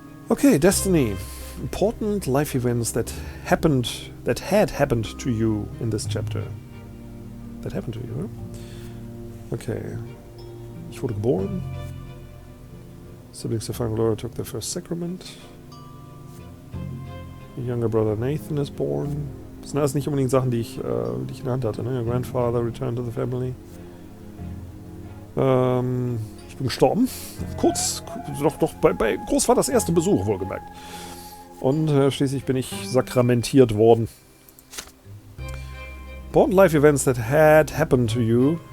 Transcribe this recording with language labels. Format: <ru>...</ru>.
<en>Okay, Destiny. Important life events that had happened to you in this chapter. That happened to you, huh? Okay.</en> <de>Ich wurde geboren.</de> <en>Siblings Stefan and Laura took their first sacrament. Your younger brother Nathan is born.</en> <de>Das sind alles nicht unbedingt Sachen, die ich in der Hand hatte. Ne?</de> <en>Your grandfather returned to the family.</en> <de>Ich bin gestorben. Kurz, doch bei Großvaters ersten Besuch, wohlgemerkt. Und schließlich bin ich sakramentiert worden.</de> <en>Important life events that had happened to you.</en>